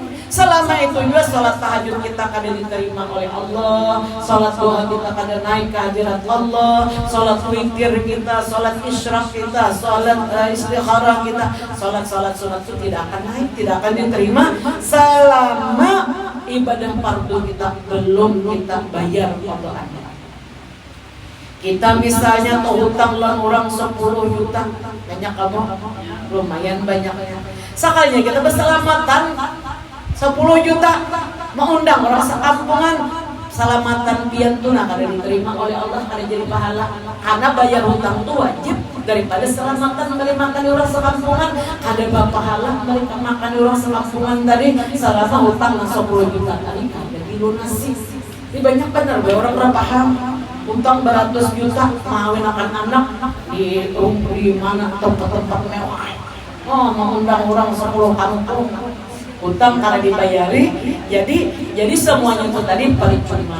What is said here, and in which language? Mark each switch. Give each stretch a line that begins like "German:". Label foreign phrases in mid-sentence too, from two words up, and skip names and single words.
Indonesian: Selama itu juga sholat tahajud kita kadang diterima oleh Allah, sholat duha kita kadang naik ke hadirat Allah, sholat witir kita, sholat isyraq kita, sholat istikharah kita, sholat sunat itu tidak akan naik, tidak akan diterima selama ibadah fardu kita belum kita bayar qadaan.
Banjar: Kita misalnya tuh hutang lan orang 10 juta, banyak kamu, lumayan banyaknya. Sekalinya kita berselamatan 10 juta, mengundang orang sekampungan, selamatan pian tuna kada diterima oleh Allah, kada jadi pahala. Karena bayar hutang itu wajib daripada selamatan makan orang sekampungan, kada pahala makan orang sekampungan tadi selama hutang 10 juta tadi kada dilunasi. Ini banyak benar orang berpaham. Utang beratus juta mengawin akan anak di mana tempat-tempat mewah. Oh, mengundang orang 10 kampung. Utang karena dibayari, jadi semuanya itu tadi percuma.